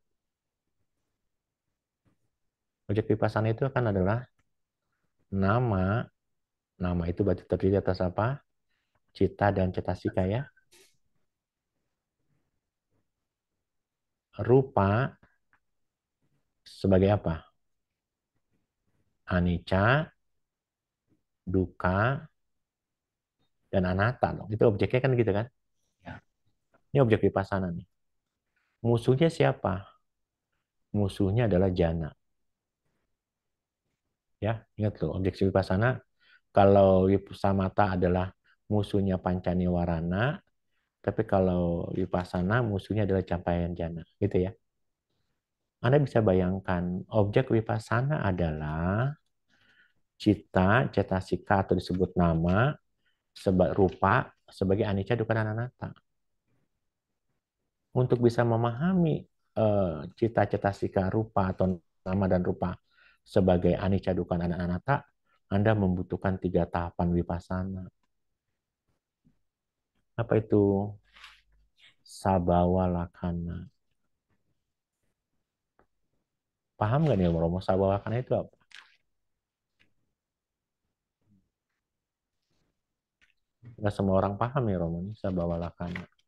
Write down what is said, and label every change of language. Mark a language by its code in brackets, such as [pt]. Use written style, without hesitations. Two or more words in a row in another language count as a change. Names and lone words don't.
[id] Objek vipassana itu kan adalah nama itu berarti terdiri atas apa? Cita dan cetasika ya. Rupa sebagai apa? [pi] Anicca, dukkha, [id] dan anatta. Itu objeknya kan gitu kan? Ya. Ini objek vipassana nih. Musuhnya siapa? Musuhnya adalah jana. Ya, ingat loh, objek vipassana kalau samatha adalah musuhnya pancaniwarana, tapi kalau vipassana musuhnya adalah capaian jana, gitu ya. Anda bisa bayangkan objek vipassana adalah [pi] cita, cetasika [id] atau disebut nama, rupa sebagai [pi] anicca, dukkha, [id] dan anatta. Untuk bisa memahami [pi] cita, cetasika, rupa [id] atau nama dan rupa sebagai [pi] anicca, dukkha, [id] dan anatta, Anda membutuhkan 3 tahapan vipassana. Apa itu? [pi] Sabhawa Lakkhana. [id] Paham nggak nih Romo, [pi] Sabhawa Lakkhana [id] itu apa? Nggak semua orang paham ya Romo, ini [pi] Sabhawa Lakkhana.